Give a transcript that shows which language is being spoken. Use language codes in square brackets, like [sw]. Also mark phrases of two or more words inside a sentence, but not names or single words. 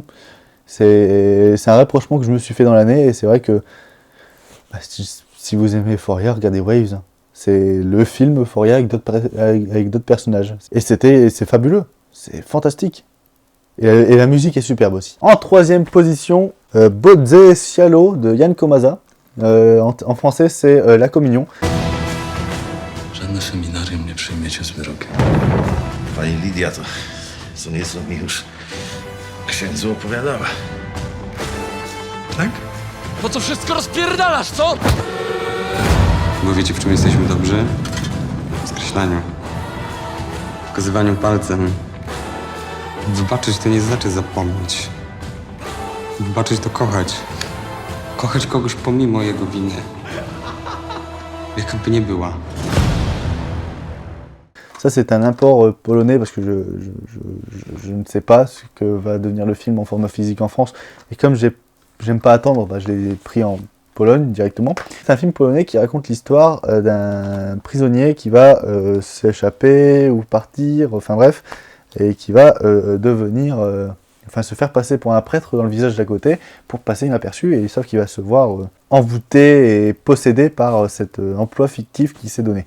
[fr] C'est un rapprochement que je me suis fait dans l'année, et c'est vrai que si vous aimez Euphoria, regardez Waves. C'est le film Euphoria avec d'autres personnages. Et c'est fabuleux, c'est fantastique. Et la musique est superbe aussi. En 3e position, Bodze Cialo de Jan Komasa. En français, c'est La Communion. [pl] Żadne seminarium nie przyjmiecie z wyrokiem. Pani Lidia to co nieco mi już księdzu opowiadała. Tak? Po co wszystko rozpierdalasz, co? Bo wiecie, w czym jesteśmy dobrzy? W skreślaniu. Wskazywaniu palcem. Wybaczyć to nie znaczy zapomnieć. Wybaczyć to kochać. Kochać kogoś pomimo jego winy. Jaka by nie była. [fr] Ça, c'est un import polonais parce que je ne sais pas ce que va devenir le film en format physique en France. Et comme j'aime pas attendre, bah, je l'ai pris en Pologne directement. C'est un film polonais qui raconte l'histoire d'un prisonnier qui va s'échapper ou partir, enfin bref, et qui va se faire passer pour un prêtre dans le village d'à côté pour passer inaperçu, et sauf qu'il va se voir envoûté et possédé par cet emploi fictif qu'il s'est donné.